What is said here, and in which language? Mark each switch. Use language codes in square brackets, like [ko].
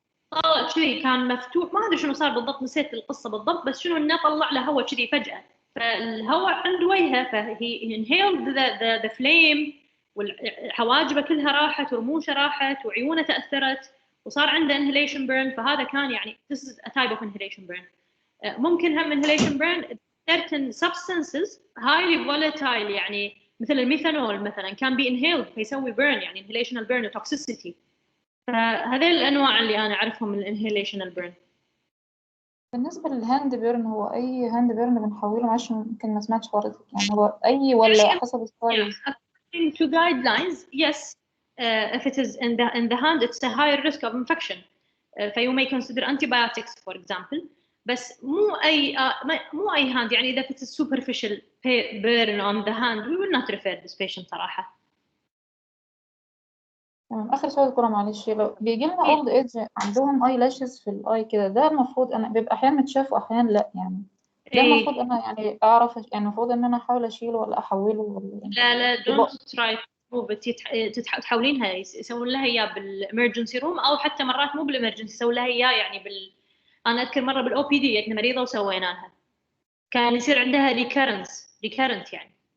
[ar] طلع كذي كان مفتوح ما ادري شنو صار بالضبط نسيت القصه بالضبط بس شنو انه طلع له هواء كذي فجاه فالهواء عند وجهه فهي انهيلد ذا فليم وحواجبه كلها راحت ورموشه راحت وعيونه تاثرت وصار عنده inhalation burn فهذا كان يعني [en] this is a type of inhalation burn. [ar] ممكن هم [en] inhalation burn certain substances highly volatile [ar] يعني مثل الميثانول مثلا كان بي inhaled فيسوي burn يعني inhalational burn وtoxicity. فهذه الانواع اللي انا اعرفهم من الانهيليشنال بيرن. بالنسبة للهاند بيرن هو أي هاند بيرن بنحوله معلش يمكن ما سمعتش حضرتك يعني هو أي ولا حسب السايز؟ [en] According to guidelines, yes. If it is in the hand, it's a higher risk of infection. فيو may consider antibiotics, for example. [ar] بس مو أي [en] hand يعني إذا it is superficial burn on the hand, we will not refer this patient صراحة. [ar] تمام. آخر سؤال دكتورة معلش لو بيجي لنا أولد إيدج عندهم أي لاشز في الأي كده ده المفروض أنا بيبقى أحيانا متشاف وأحيانا لأ يعني ده المفروض أنا يعني أعرف يعني المفروض إن أنا أحاول أشيله ولا أحوله ولا لا [en] don't try to move it [ar] تحولينها يسوون لها إياه بالإمرجنسي روم أو حتى مرات مو بالإمرجنسي يسوون لها إياه يعني أنا أذكر مرة بالأو بي دي جتنا مريضة وسوينا لها كان يصير عندها recurrent يعني.